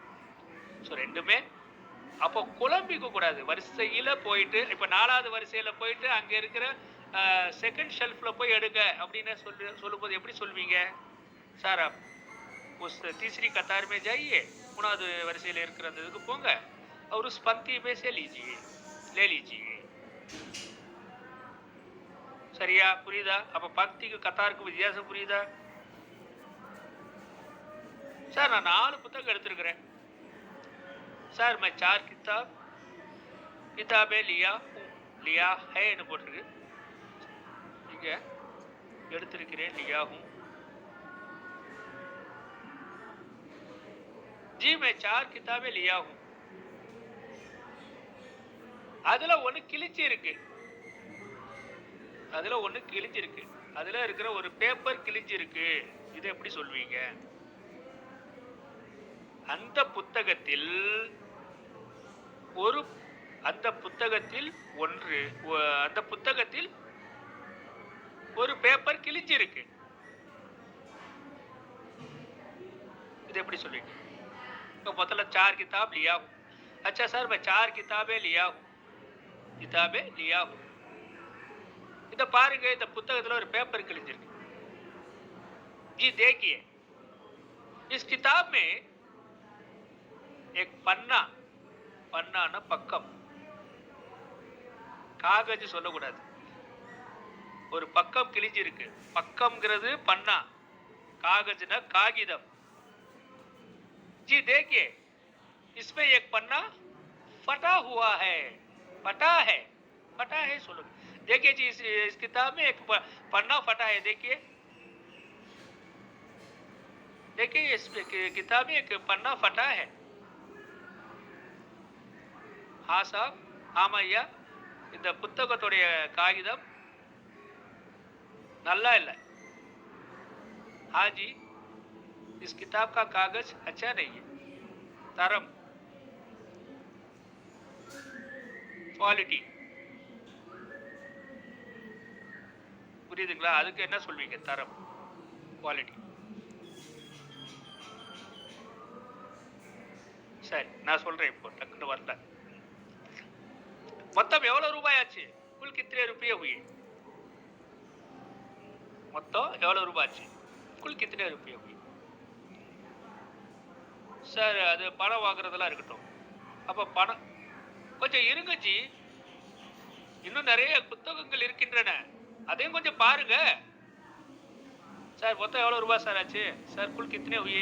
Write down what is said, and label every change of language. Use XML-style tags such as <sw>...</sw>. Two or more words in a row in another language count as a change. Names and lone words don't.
<ta>ஸோ ரெண்டுமே அப்போ குழம்பிக்க கூடாது. வரிசையில போயிட்டு இப்ப 4வது வரிசையில போயிட்டு அங்க இருக்கிற செகண்ட் ஷெல்ஃப்ல போய் எடுங்க அப்படின்னு சொல்லும்போது எப்படி சொல்வீங்க?</ta> <hi>सर उस तीसरी कतार में जाइए,</hi> <ta>3வது வரிசையில இருக்கிற இதுக்கு போங்க,</ta> <hi>और उस पंक्ति में से लीजिए, ले लीजिए.</hi> <ta>சரியா? புரியுதா? அப்ப பக்திக்கு கத்தாருக்கு வித்தியாசம் புரியுதா? சார் நான் 4 புத்தகம் எடுத்திருக்கிறேன் சார்.</ta> <hi>मैं 4 किताबें लिया है</hi> <ta>ன்னு போட்டிருக்கு. இங்க எடுத்திருக்கிறேன்,</ta> <hi>लिया हूं. जी मैं 4 किताबें लिया हूं.</hi> <ta>அதுல ஒண்ணு கிழிச்சு இருக்கு, அதுல இருக்கிற ஒரு பேப்பர் கிழிச்சு இருக்கு. இது எப்படி சொல்வீங்க? அந்த புத்தகத்தில் ஒரு பேப்பர் கிழிச்சு இருக்கு. இது எப்படி சொல்வீங்க?</ta> <hi>तो मतलब 4 किताब लिया हूं. अच्छा सर मैं 4 किताबें लिया हूं.</hi> <ta>இத பாருங்க, இந்த புத்தகத்துல ஒரு பேப்பர் கிழிஞ்சிருக்கு.</ta> <hi>जी देखिए, इस किताब में एक पन्ना</hi> <ta>பக்கம், காகஜ் சொல்லக்கூடாது, ஒரு பக்கம் கிழிஞ்சிருக்கு. பக்கம்ங்கிறது பன்னா, காகஜ்னா காகிதம்.</ta> <hi>जी देखिए, इसमें एक पन्ना फटा हुआ है. फटा है सुनो. देखिए जी, इस किताब में एक पन्ना फटा है. देखिए इस किताब में एक पन्ना फटा है. हाँ साहब,</hi> <ta>ஆமையா, இந்த புத்தகத்துடைய காகிதம் நல்லா இல்லை.</ta> <hi>हाँ जी, इस किताब का कागज अच्छा नहीं है.</hi> <ta>तरम, क्वालिटी, புரியுதுங்களா? அதுக்கு என்ன சொல்வீங்க? தரம், குவாலிட்டி. சரி, நான் சொல்றேன். இப்போ டக்குன்னு வரல. மொத்தம் எவ்வளவு ரூபாய் ஆச்சு?</ta> <hi>कुल कितने रुपये हुए?</hi> <ta>மொத்தம் எவ்வளவு ரூபாய் ஆச்சு?</ta> <hi>कुल कितने रुपये हुए?</hi> <ta>சார் அது பணம் வாங்குறதெல்லாம் இருக்கட்டும். அப்ப பணம் கொஞ்சம் இருங்க ஜி, இன்னும் நிறைய புத்தகங்கள் இருக்கின்றன, அதையும் கொஞ்சம் பாருங்க. சார் மொத்தம் எவ்வளவு ரூபாய் சார் ஆச்சு? சார்</ta> <hi>कुल कितने हुए?</hi>